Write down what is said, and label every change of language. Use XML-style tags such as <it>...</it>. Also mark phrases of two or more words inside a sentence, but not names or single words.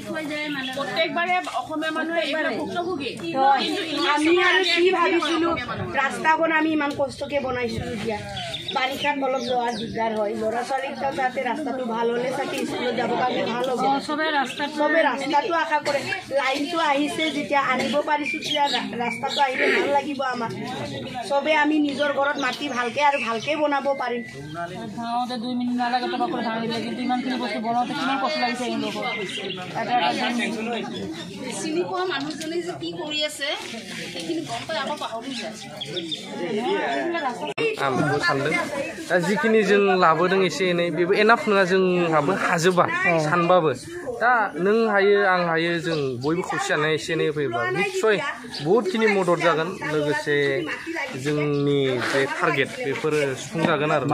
<as>হৈ যায় মানে প্ৰত্যেকবাৰে অসমীয়া মানুহে এইবাৰ ভুক্তভোগী আমি আৰু কি ভাবিছিলো ৰাস্তাখন আমি ইমান কষ্টকে বনাইছিলো এতিয়া বাৰিষাত অলপ যোৱাৰ দিগদাৰ হয় ল'ৰা ছোৱালীক যাতে ৰাস্তাটো ভাল হ'লে চাগে স্কুলত যাব কাৰণে ভাল হ'ব চবে ৰাস্তাটো আশা কৰে লাইনটো আহিছে যেতিয়া আনিব পাৰিছোঁ তেতিয়া ৰাস্তাটো আহিলে ভাল লাগিব আমাক চবে আমি নিজৰ ঘৰত মাটি ভালকে আৰু ভালকে বনাব পাৰিম গাঁৱতে 2 মিনিট নালাগে টকা কৰি ভাঙিলে কিন্তু ইমানখিনি বস্তু বনাওঁতে কিমান কষ্ট লাগিছে এওঁলোকৰ চিনি পোৱা মানুহজনে যে কি কৰি আছে সেইখিনি গম পাই আকৌ পাহৰি যায়</as> <brx>आंबो सानदों दा जिखिनि जों लाबोदों एसे एनै बेबो एनाफ नङा जोंहाबो हाजोबा सानबाबो दा नों हायो आं हायो जों बयबो खौसेयानो एसे एनै फैयोब्ला निस्सय बहुतखिनि मदद जागोन लोगोसे जोंनि जे टारगेट बेफोरो सुफुंजागोन आरो</brx>